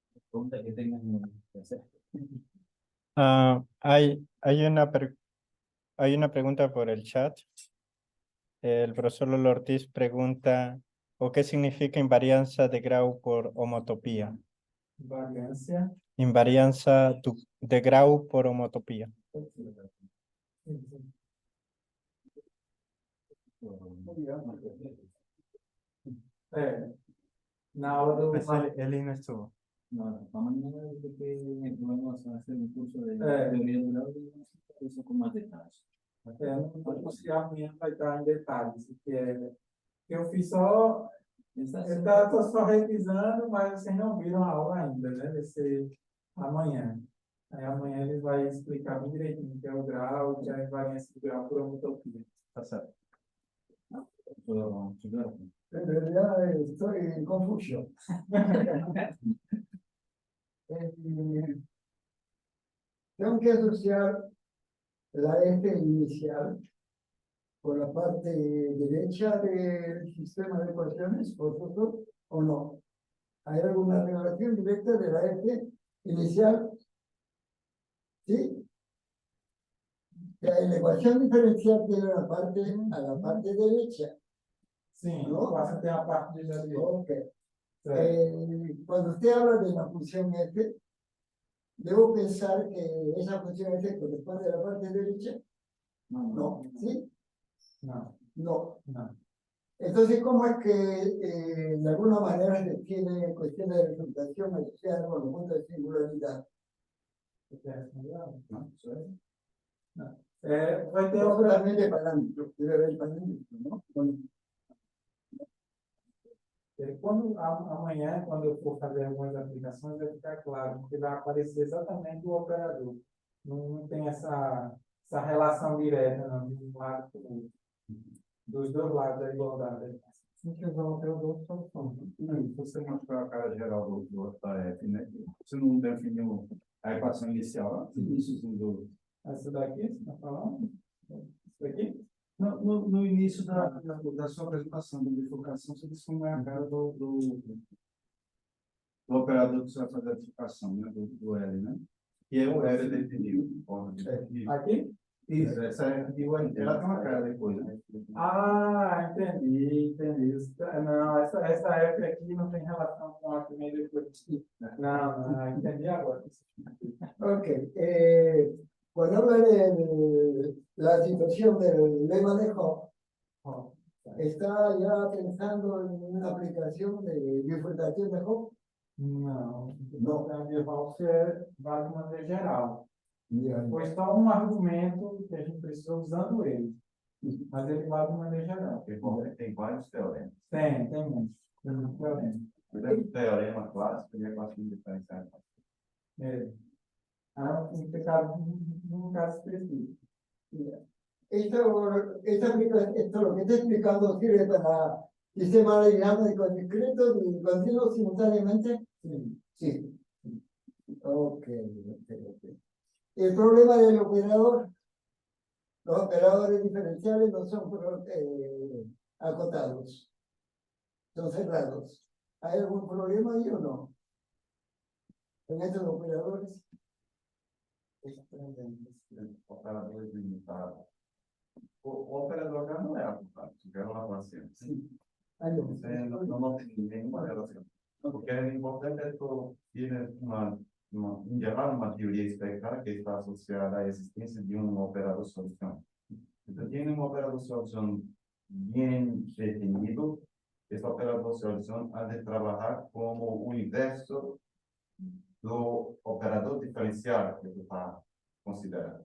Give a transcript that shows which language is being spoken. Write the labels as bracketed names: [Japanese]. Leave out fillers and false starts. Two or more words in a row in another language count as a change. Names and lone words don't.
[Spanish] Pregunta que tengan que hacer. Hay una pregunta por el chat. El profesor Lolo Ortiz pregunta, ¿o qué significa invarianza de Grau por homotopía? [Portuguese] Variância. [Spanish] Invarianza de Grau por homotopía. [Portuguese] Na aula do... [Spanish] Él no estuvo. No, mañana dice que vamos a hacer un curso de Eh. teoría del grado y eso con más detalles. [Portuguese] Não sei se amanhã vai estar em detalhes, porque eu fiz só... Eu tô só revisando, mas vocês não viram a aula ainda, né? Vai ser amanhã. Aí amanhã ele vai explicar bem direitinho o que é o grau, o que é a invariância do grau por homotopia. Tá certo. [Spanish] Yo, En realidad estoy en confusión. Tengo que asociar la F inicial con la parte derecha del sistema de ecuaciones, ¿vosotros o no? ¿Hay alguna relación directa de la F inicial? ¿Sí? La ecuación diferencial tiene a la parte derecha. [Portuguese] Sim, [Spanish] No. [Portuguese] o passo tem a parte de ali. Ok. Certo. [Spanish] Cuando usted habla de la función F, debo pensar que esa función F corresponde a la parte derecha. No, ¿sí? [Portuguese] Não, [Spanish] No. [Portuguese] não. [Spanish] Entonces, ¿cómo es que de alguna manera se tiene cuestiones de resultación asociadas con los puntos de singularidad? [Portuguese] Vai ter outra... [Spanish] También de parámetros, debe haber parámetros, ¿no? Bueno, [Portuguese] Amanhã, quando eu for fazer algumas aplicações, vai ficar claro, porque vai aparecer exatamente o operador. Não tem essa relação direta, não, de um lado para o outro. Dos dois lados da igualdade. [Spanish] muchos operadores son. [Portuguese] Se você mostrar a cara geral do AF, né? Você não definiu a equação inicial, início do... Essa daqui, você está falando? Isso daqui? No início da sua apresentação de bifurcação, você disse como é a cara do operador que você vai fazer a bifurcação, né? Do L, né? E é o L definido. Aqui? Isso, ela tem uma cara depois, né? Ah, entendi. Não, essa F aqui não tem relação com a primeira e depois. Não, entendi agora. Ok. [Spanish] Cuando habla de la situación del lema de Hopf, ¿está ya pensando en una aplicación de bifurcación de Hopf? [Portuguese] Não. Não. A medieval vale de maneira geral. [Spanish] Ya, [Portuguese] Foi só um argumento que a gente precisou usando ele. Mas ele vale de maneira geral. Porque tem vários teoremas. Tem muitos. Tem muito teorema. O teorema clássico e a equação diferencial. Num caso específico. [Spanish] Esto lo que está explicando sirve para sistemas dinámicos discretos y continuos simultáneamente. [Portuguese] Sim. [Spanish] Sí. Ok. El problema del operador, los operadores diferenciales no son acotados, son cerrados. ¿Hay algún problema ahí o no? En estos operadores. Operadores limitados. [Portuguese] O operador já não é aplicado, se tiver uma relação. [Spanish] Hay un- [Portuguese] Não tem nenhuma relação. Porque o importante é ter em geral, uma teoria espectral que está associada à existência de um operador solução. Então, tem um operador solução bem definido. Esse operador solução há de trabalhar como o inverso do operador diferencial que você está considerando.